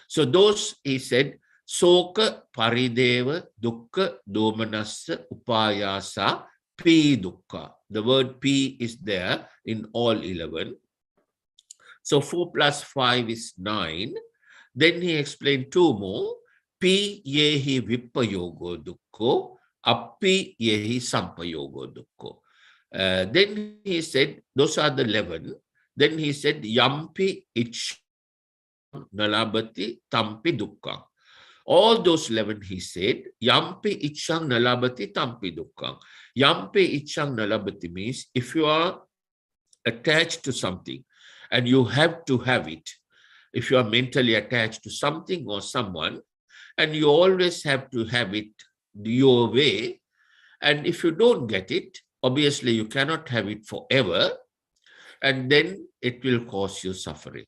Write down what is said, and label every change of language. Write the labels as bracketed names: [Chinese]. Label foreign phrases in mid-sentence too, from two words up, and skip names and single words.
[English] So those, he said, [Pali] Soka, Parideva, Dukkha, Domanassa, Upayasa, P Dukkha. [English] The word P is there in all 11. So 4 plus 5 is 9. Then he explained 2 more. [Pali] P yehi vipayogo dukkho, appi yehi sampayogo dukkho. [English] Then he said, those are the 11. Then he said, [Pali] yampi ichcham nalabati tampi dukkha. [English] All those 11 he said, [Pali] yampi ichcham nalabati tampi dukkha. Yampi ichcham nalabati [English] means if you are attached to something and you have to have it, if you are mentally attached to something or someone, and you always have to have it your way, and if you don't get it, obviously you cannot have it forever, and then it will cause you suffering.